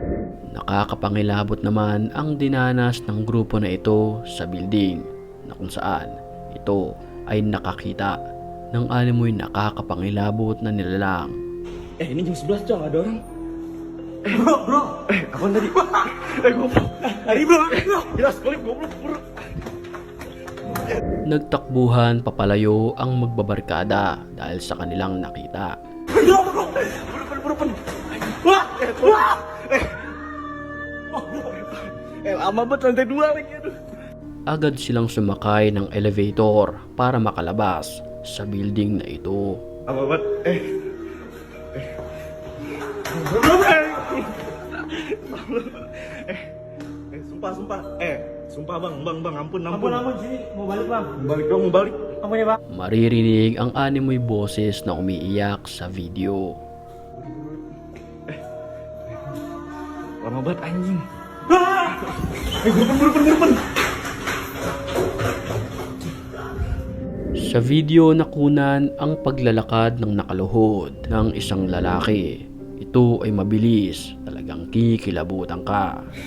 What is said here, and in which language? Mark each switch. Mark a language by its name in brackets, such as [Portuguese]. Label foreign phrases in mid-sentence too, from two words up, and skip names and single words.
[Filipino] Nakakapangilabot naman ang dinanas ng grupo na ito sa building na kung saan ito ay nakakita ng alimoy nakakapangilabot na nilalang. [Indonesian] Ini jam 11 cong, ada orang. Bro. Apaan tadi? Goblok. Hari bro. Jelas balik goblok bro. [Filipino] Nagtakbuhan papalayo ang magbabarkada dahil sa kanilang nakita. [Indonesian] Lama banget lantai 2 lagi aduh. [Filipino] Agad silang sumakay ng elevator para makalabas sa building na ito. [Indonesian] Lama banget. Sumpah. Sumpah bang, ampun. Ampun sini, mau balik bang. Balik dong, mau balik. Ampun ya bang. [Filipino] Maririnig ang animoy boses na umiiyak sa video. [Indonesian] Lama banget anjing. Gurupan. [Filipino] Sa video nakunan ang paglalakad ng nakaluhod ng isang lalaki. Ito ay mabilis, talagang kikilabutan ka.